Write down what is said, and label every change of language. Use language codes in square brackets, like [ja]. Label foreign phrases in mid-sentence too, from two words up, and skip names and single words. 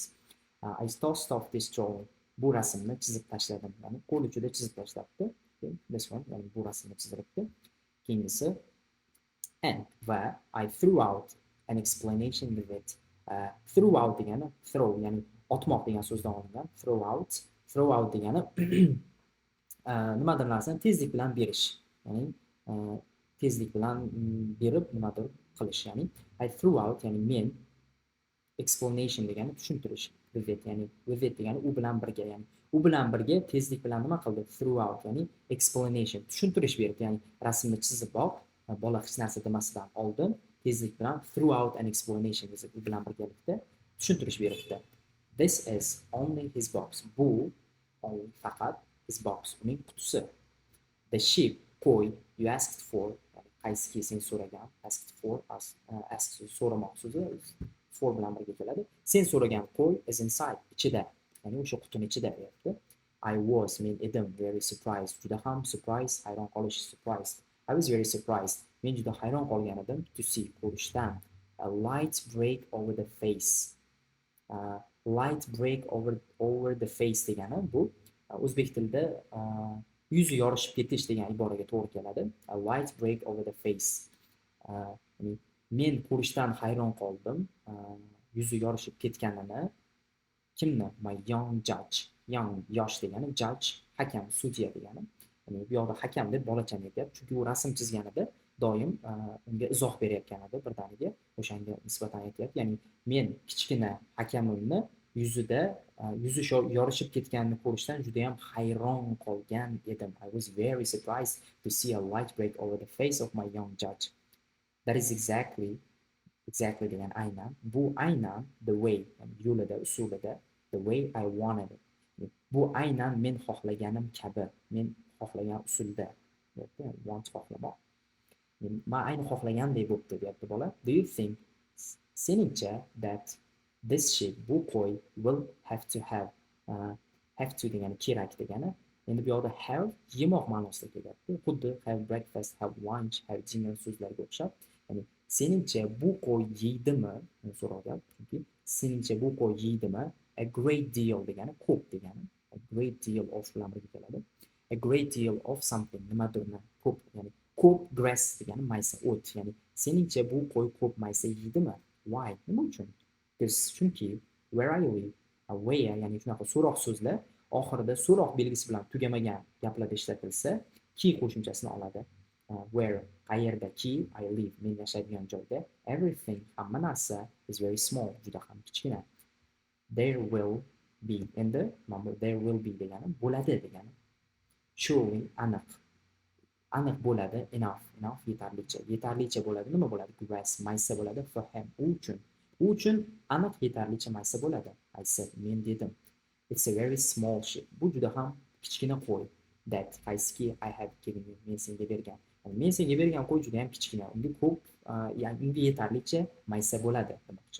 [en] I tossed off this drawing. [uz] Bu rasmni chizib tashladim, ya'ni qo'l uchida chizib tashlabdi. [en] This one, [uz] ya'ni bu rasmni chizibdi. [en] Keyingisi and va I threw out an explanation with it. Threw out [uz] degani throw, ya'ni otmoq degan so'zdan olingan. [en] Throw out [uz] degani nimadir narsani tezlik bilan berish, ya'ni tezlik bilan berib nimadir qilish, ya'ni [en] I threw out, [uz] ya'ni men explanation degani tushuntirish, [en] with it, [uz] ya'ni [en] with it [uz] degani u bilan birga, ya'ni u bilan birga tezlik bilan nima qildi? [en] Threw out, [uz] ya'ni explanation, tushuntirish berdi, ya'ni rasmni chizib bola hech narsa demasidan oldin tezlik bilan [en] threw out an explanation [uz] u bilan birgalikda tushuntirish beribdi. [en] This is only his box. [uz] Bu faqat [en] his box, [uz] uning qutisi. [en] The sheep, qo'y, you asked for, [uz] qaysiki sen so'ragan, [en] asked for, [uz] ask so'ramoq so'zi for bilan birga keladi. Sen so'ragan qo'y [en] is inside, [uz] ichida, ya'ni o'sha qutini ichida deyapti. [en] I was, [uz] men edim, [en] very surprised, [uz] juda ham surprised, hayron qolish, [en] surprised. I was very surprised, [uz] men juda hayron qolgan edim, [en] to see, ko'rishdan. A light break over the face. Light break over the face [uz] degani bu o'zbek tilida yuzi yorishib ketish degan iboraga to'g'ri keladi. [en] A light break over the face. [uz] Ya'ni men ko'rishdan hayron qoldim, yuzi yorishib ketganini. Kimni? [en] My young judge. Young, [uz] yosh degani, judge, hakam, sudya degani. Ya'ni bu yoqda hakam deb bolachani aytyapti, chunki u rasm chizganida doim unga izoh berayotgan edi birdaniga, o'shanga nisbatan aytyapti. Ya'ni men kichkina hakamimni yuzida yuzi yorishib ketganini ko'rishdan juda ham hayron qolgan edim. [en] I was very surprised to see a light break over the face of my young judge. That is exactly [uz] degan aynan. Bu aynan [en] the way, [uz] yo'lida, usulida, [en] the way I wanted it. [uz] Bu aynan men xohlaganim kabi, men xohlagan usulda. Want xohlamoq. Men ayni xohlagandek bo'libdi deyapti bola. [en] Do you think, seningcha, that this sheep, [uz] bu qo'y, [en] will have to [uz] degani kerak degani. Endi bu yoqda have yemoq ma'nosida kelyapti. Xuddi [en] have breakfast, have lunch, have dinner [uz] so'zlariga o'xshab. Ya'ni seningcha bu qo'y yeydimi? So'rayapti. Chunki seningcha bu qo'y yeydimi? [en] A great deal [uz] degani ko'p degani. [en] A great deal of [uz] bilan birga keladi. [en] A great deal of something, [uz] nimadirni ko'p, ya'ni ko'p grass degani maysa, o't. Ya'ni seningcha bu qo'y ko'p maysa yeydimi? [en] Why? [uz] Nima uchun? Chunki [en] where I live, where, [uz] ya'ni shunaqa so'roq so'zlar oxirida so'roq belgisi bilan tugamagan gaplarda ishlatilsa, ki qo'shimchasini oladi. [en] Where, qayerdaki, I live, [uz] men yashaydigan joyda, everything, hamma narsa, [en] is very small, [uz] juda ham kichkina. [en] There will be, endi there will be [uz] degani bo'ladi degani. Surely, aniq bo'ladi, enough yetarlicha bo'ladi. Nima bo'ladi? Grass, maysa bo'ladi. [en] For him, [uz] u uchun aniq yetarlicha maysa bo'ladi. [en] I said, [uz] men dedim. [en] It's a very small sheep. [uz] Bu juda ham kichkina qo'y. [en] That, qaysiki, I have given you, [uz] men senga bergan. Men senga bergan qo'y juda ham kichkina. Unga ko'p, ya'ni unga yetarlicha maysa bo'ladi demoqchi.